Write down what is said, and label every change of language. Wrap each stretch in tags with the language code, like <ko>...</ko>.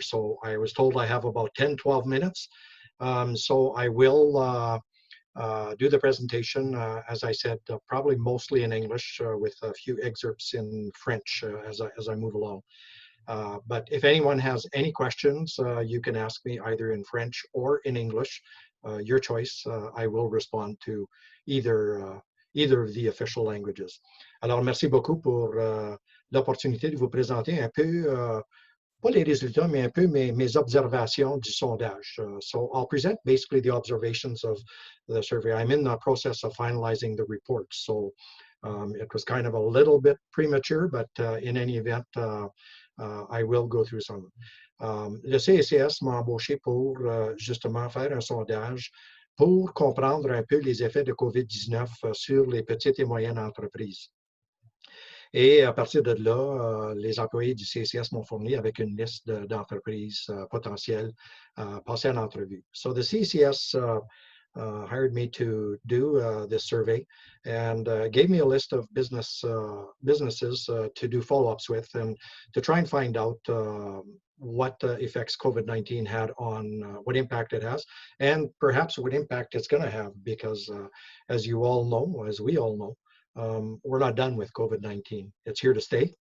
<en>So I was told I have about 10-12 minutes. So I will do the presentation, as I said, probably mostly in English with a few excerpts in French as I move along. But if anyone has any questions, you can ask me either in French or in English. Your choice. I will respond to either of the official languages.</en> <fr>Alors, merci beaucoup pour l'opportunité de vous présenter un peu, pas les résultats, mais un peu mes observations du sondage.</fr> <en>So I'll present basically the observations of the survey. I'm in the process of finalizing the report, so it was kind of a little bit premature, but in any event, I will go through some.</en> <fr>Le CÉCS m'a embauché pour justement faire un sondage pour comprendre un peu les effets de COVID-19 sur les petites et moyennes entreprises. Et à partir de là, les employés du CCS m'ont fourni avec une liste d'entreprises potentielles passées en entrevue.</fr> <en>So the CCS hired me to do this survey and gave me a list of businesses to do follow-ups with and to try and find out what effects COVID-19 had on what impact it has, and perhaps what impact it's going to have, because as you all know, as we all know, we're not done with COVID-19. It's here to stay.</en>